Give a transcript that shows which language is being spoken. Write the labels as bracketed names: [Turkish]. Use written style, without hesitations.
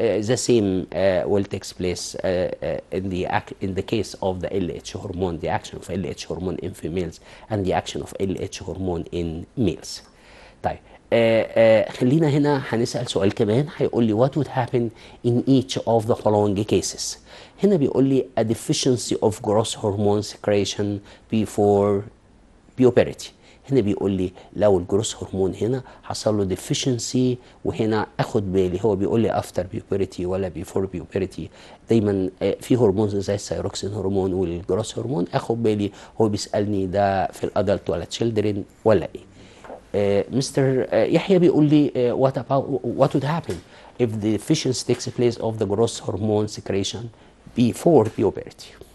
[English] The same will take place in the case of the LH hormone, the action of LH hormone in females and the action of LH hormone in males. [Arabic] طيب خلينا هنا هنسأل سؤال كمان، هيقول لي [English] what would happen in each of the following cases. [Arabic] هنا بيقول لي [English] a deficiency of growth hormone secretion before puberty. [Arabic] هنا بيقول لي لو الجروس هرمون هنا حصل له deficiency، وهنا اخد بالي هو بيقول لي after puberty ولا before puberty. دايما في هرمونز زي الثايروكسين هرمون والجروس هرمون اخد بالي هو بيسالني ده في الادلت ولا children ولا ايه. [English] mister يحيى [Arabic] بيقول لي [English] what would happen if the deficiency takes place of the growth hormone secretion before puberty.